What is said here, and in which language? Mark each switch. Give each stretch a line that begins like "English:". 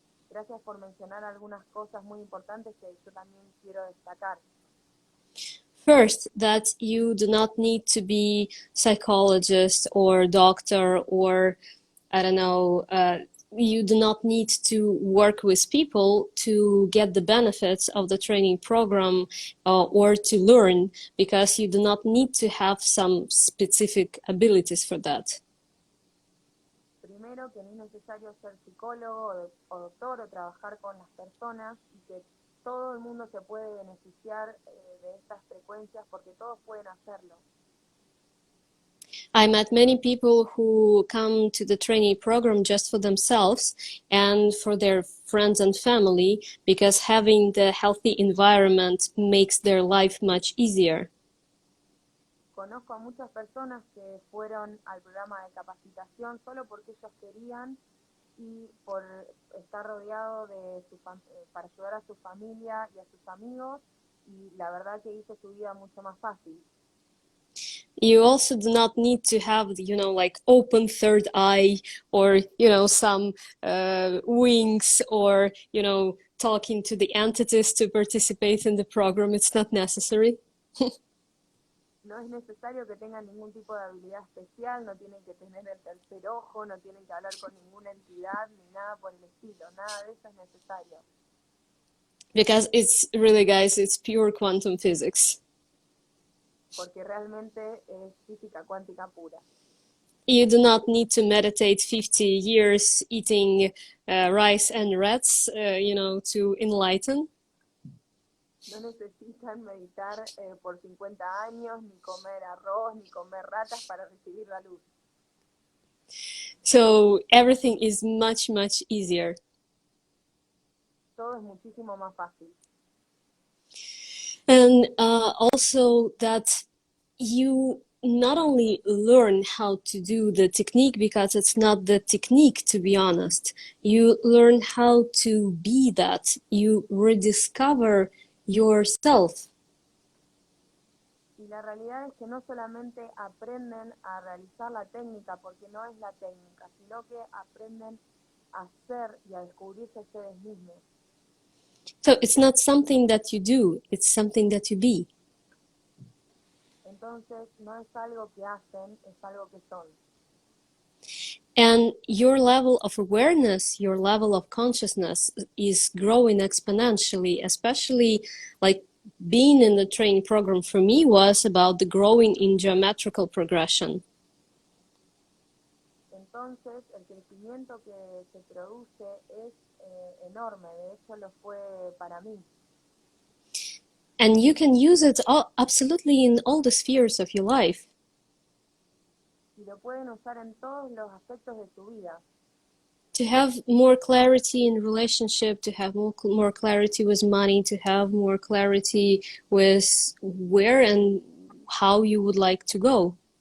Spanish: Gracias por mencionar algunas cosas muy importantes que yo también quiero destacar.
English: First, that you do not need to be psychologist or doctor or, I don't know, you do not need to work with people to get the benefits of the training program or to learn, because you do not need to have some specific abilities for that.
Spanish: Primero, que no es necesario ser psicólogo o doctor o trabajar con las personas, y que todo el mundo se puede beneficiar de estas frecuencias, porque todos pueden hacerlo.
English: I met many people who come to the training program just for themselves and for their friends and family, because having the healthy environment makes their life much easier.
Spanish: Conozco a muchas personas que fueron al programa de capacitación solo porque ellos querían y por estar rodeado de para ayudar a su familia y a sus amigos, y la verdad que hizo su vida mucho más fácil.
English: You also do not need to have, like open third eye or, some wings or, talking to the entities to participate in the program. It's not necessary.
Spanish: No es necesario que tengan ningún tipo de habilidad especial, no tienen que tener el tercer ojo, no tienen que hablar con ninguna entidad ni nada por el estilo, nada de eso es necesario.
English: Because it's really, guys, it's pure quantum physics.
Spanish: Porque realmente es física cuántica pura.
English: You do not need to meditate 50 years eating rice and rats, to enlighten.
Spanish: No necesitan meditar por 50 años, ni comer arroz, ni comer ratas para recibir la luz.
English: So everything is much, much easier.
Spanish: Todo es muchísimo más fácil.
English: And also that you not only learn how to do the technique, because it's not the technique, to be honest. You learn how to be that. You rediscover yourself.
Spanish: Y la realidad es que no solamente aprenden a realizar la técnica, porque no es la técnica, sino que aprenden a ser y a descubrirse ustedes mismos.
English: So it's not something that you do, it's something that you be.
Spanish: Entonces, no es algo que hacen, es algo que son.
English: And your level of awareness, your level of consciousness is growing exponentially, especially like being in the training program for me was about the growing in geometrical progression.
Spanish: Entonces, el crecimiento que se produce es enorme, de hecho lo fue para mí.
English: And you can use it absolutely in all the spheres of your life.
Spanish: Y lo pueden usar en todos los aspectos de su vida.
English: To have more clarity in relationship, to have more clarity with money, to have more clarity with where and how you would like to go.